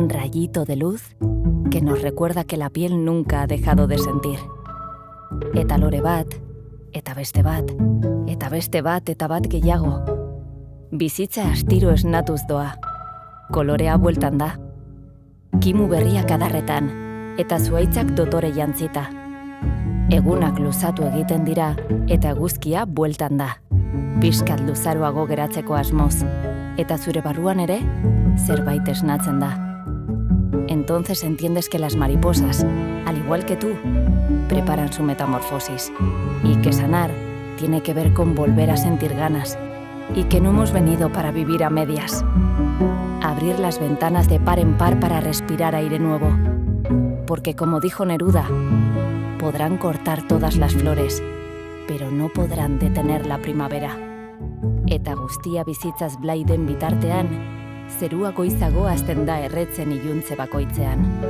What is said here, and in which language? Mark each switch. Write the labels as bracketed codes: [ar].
[es] rayito de luz que nos recuerda que la piel nunca ha dejado de sentir. [eu] Eta lore bat, eta beste bat, eta beste bat, eta bat gehiago. Bizitza astiro esnatuz doa. Kolorea bueltan da. Kimu berriak adarretan, eta zuhaitzak dotore jantzita. Egunak luzatu egiten dira eta eguzkia bueltan da. Pixkat luzaroago geratzeko asmoz, eta zure barruan ere zerbait esnatzen da. [es] Entonces entiendes que las mariposas, al igual que tú, preparan su metamorfosis y que sanar tiene que ver con volver a sentir ganas y que no hemos venido para vivir a medias. Abrir las ventanas de par en par para respirar aire nuevo, porque como dijo Neruda, podrán cortar todas las flores, pero no podrán detener la primavera. [eu] Eta guztia bizitzaz blai den bitartean, zerua goizago hasten da erretzen iluntze bakoitzean.